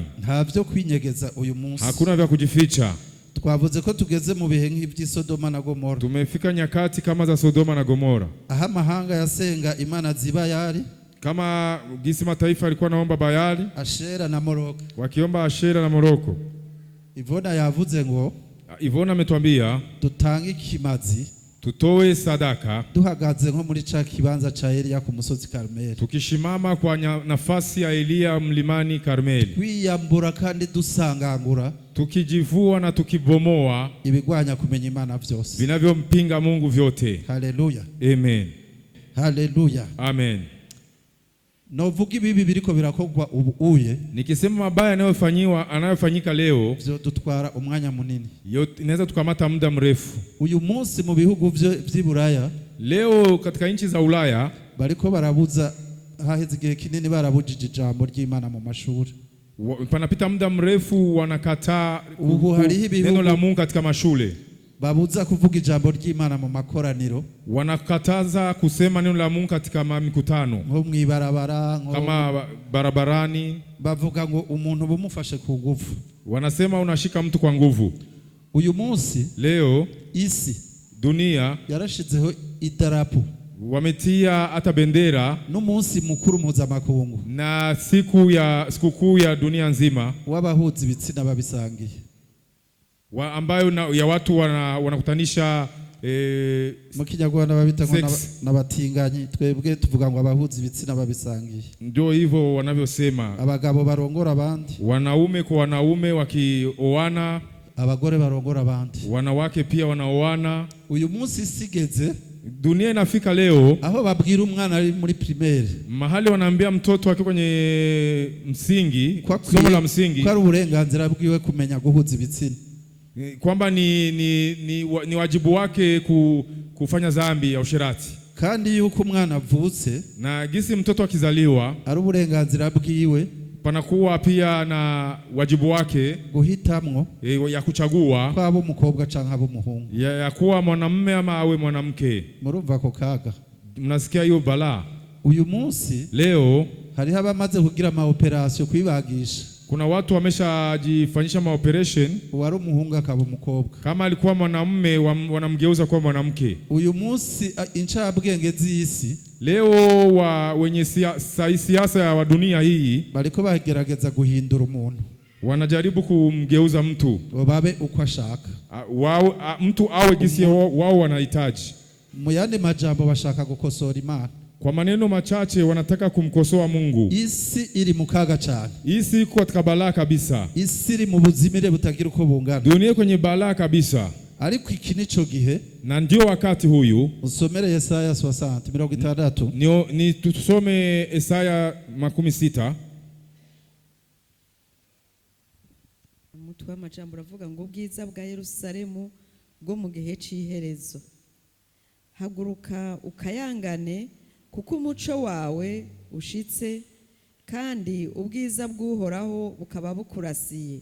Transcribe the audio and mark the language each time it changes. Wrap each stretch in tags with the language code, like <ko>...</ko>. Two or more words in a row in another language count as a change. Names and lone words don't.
<rn>nta byo kwinyegeza uyu munsi.</rn> <sw>Hakuna vya kujificha.</sw> <rn>Twavuze ko tugeze mu bihe nk'iby'i Sodoma na Gomora,</rn> <sw>Tumefika nyakati kama za Sodoma na Gomora,</sw> <rn>aho amahanga yasenga imana Zibayali,</rn> <sw>kama gisi mataifa alikuwa naomba Bayali,</sw> <rn>Ashera na Moroko.</rn> <sw>wakiomba Ashera na Moroko.</sw> <rn>Ivona yavuze ngo</rn> <sw>Ivona ametuambia</sw> <rn>dutange ikimazi,</rn> <sw>tutoe sadaka</sw> <rn>duhagaze nko muri ca kibanza ca Eliya ku musozi Karmeli,</rn> <sw>tukishimama kwa nafasi ya Eliya mlimani Karmeli,</sw> <rn>twiyambura kandi dusangangura</rn> <sw>tukijivua na tukibomoa</sw> <rn>ibigwanya kumenya Imana vyose,</rn> <sw>vinavyompinga Mungu vyote. Haleluya. Amen. Haleluya. Amen.</sw> <rn>Novuga ibibi biriko birakogwa ubu uye,</rn> <sw>Nikisema mabaya anayofanyika leo,</sw> <rn>vyo dutwara umwanya munini.</rn> <sw>inaweza tukamata muda mrefu.</sw> <rn>Uyu munsi mu bihugu vy'i Buraya,</rn> <sw>Leo katika nchi za Ulaya</sw> <rn>bariko barabuza, haheze igihe kinini barabujije ijambo ry'Imana mu mashuri.</rn> <sw>Panapita muda mrefu wanakataa neno la Mungu katika mashule.</sw> <rn>Babuza kuvuga ijambo ry'Imana mu makoraniro,</rn> <sw>Wanakataza kusema neno la Mungu katika mikutano,</sw> <rn>nko mwibarabara,</rn> <sw>kama barabarani.</sw> <rn>Bavuga ngo umuntu bumufashe ku nguvu,</rn> <sw>Wanasema unashika mtu kwa nguvu.</sw> <rn>Uyu munsi</rn> <sw>Leo</sw> <rn>isi</rn> <sw>dunia</sw> <rn>yarashizeho idarapo,</rn> <sw>wametia hata bendera</sw> <rn>n'umunsi mukuru mpuzamakungu</rn> <sw>na sikukuu ya dunia nzima</sw> <rn>w'abahuza ibitsina babisangiye,</rn> <sw>ambayo ya watu wanakutanisha</sw> <rn>mu Kinyarwanda babita ngo n'abatinganyi, twebwe tuvuga ngo abahuza ibitsina babisangiye.</rn> <sw>Ndio hivyo wanavyosema,</sw> <rn>abagabo barongora abandi,</rn> <sw>wanaume kwa wanaume wakioana,</sw> <rn>abagore barongora abandi,</rn> <sw>wanawake pia wanaoana.</sw> <rn>Uyu munsi sigeze,</rn> <sw>dunia inafika leo</sw> <rn>aho babwira umwana ari muri primaire,</rn> <sw>mahali wanaambia mtoto akiwa kwenye msingi, somo la msingi,</sw> <rn>kwa uburenganzira bwiwe kumenya guhuza ibitsina,</rn> <sw>kwamba ni wajibu wake kufanya dhambi ya usherati,</sw> <rn>kandi yuko umwana avutse</rn> <sw>na gisi mtoto akizaliwa</sw> <rn>ari uburenganzira bwiwe,</rn> <sw>panakuwa pia na wajibu wake</sw> <rn>guhitamwo</rn> <sw>ya kuchagua</sw> <rn>kwa abo mukobwa canke abo muhungu,</rn> <sw>ya kuwa mwanamume ama awe mwanamke.</sw> <rn>Murumva ko kaga?</rn> <sw>Mnasikia hiyo balaa?</sw> <rn>Uyu munsi</rn> <sw>leo</sw> <rn>hariho abamaze kugira ama operation kwibagisha,</rn> <sw>kuna watu wameshajifanyisha maoperation,</sw> <rn>wari umuhungu akaba umukobwa,</rn> <sw>kama alikuwa mwanamume wanamgeuza kuwa mwanamke.</sw> <rn>Uyu munsi incabwenge z'isi</rn> <sw>leo wenye siasa ya dunia hii</sw> <rn>bariko bagerageza guhindura umuntu,</rn> <sw>wanajaribu kumgeuza mtu</sw> <rn>babe uko ashaka,</rn> <sw>mtu awe gisi wao wanahitaji.</sw> <rn>Mu yandi majambo bashaka gukosora Imana.</rn> <sw>Kwa maneno machache wanataka kumkosoa Mungu.</sw> <rn>Isi iri mu kaga cyane,</rn> <sw>isi iko katika balaa kabisa,</sw> <rn>isi iri mu buzimire butagira uko bungana,</rn> <sw>dunia kwenye balaa kabisa.</sw> <rn>Ariko iki nico gihe,</rn> <sw>na ndio wakati huyu.</sw> <rn>Usomere Yesaya 60:60. Ni tusome Yesaya 60. umutwe w'amajambo uravuga ngo ubwiza bwa Yerusalemu bwo mu gihe cy'iherezo. Haguruka ukayangane kuko umuco wawe ushitse kandi ubwiza bw'Uhoraho bukaba bukurasiye.</rn>